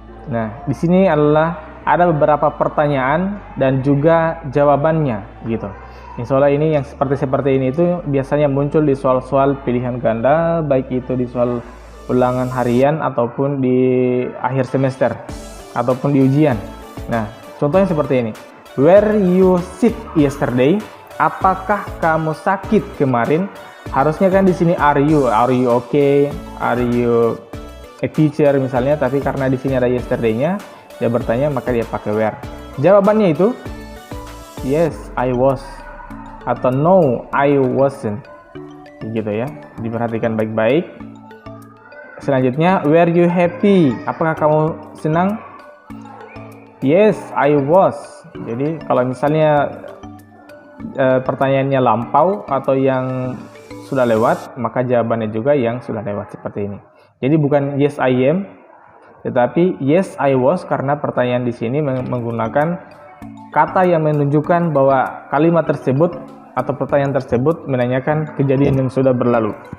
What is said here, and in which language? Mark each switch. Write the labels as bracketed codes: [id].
[id] Nah, di sini adalah ada beberapa pertanyaan dan juga jawabannya gitu. Insya Allah ini yang seperti ini itu biasanya muncul di soal-soal pilihan ganda, baik itu di soal ulangan harian ataupun di akhir semester ataupun di ujian. Nah, contohnya seperti ini. [en] Were you sick yesterday? [id] Apakah kamu sakit kemarin? Harusnya kan di sini [en] are you okay? Are you a teacher [id] misalnya, tapi karena di sini ada yesterday-nya, dia bertanya maka dia pakai were. Jawabannya itu [en] yes, I was, [id] atau [en] no, I wasn't. [id] Gitu ya. Diperhatikan baik-baik. [en] Selanjutnya, were you happy? [id] Apakah kamu senang? [en] Yes, I was. [id] Jadi kalau misalnya pertanyaannya lampau atau yang sudah lewat, maka jawabannya juga yang sudah lewat seperti ini. Jadi bukan [en] yes I am, [id] tetapi [en] yes I was, [id] karena pertanyaan di sini menggunakan kata yang menunjukkan bahwa kalimat tersebut atau pertanyaan tersebut menanyakan kejadian yang sudah berlalu.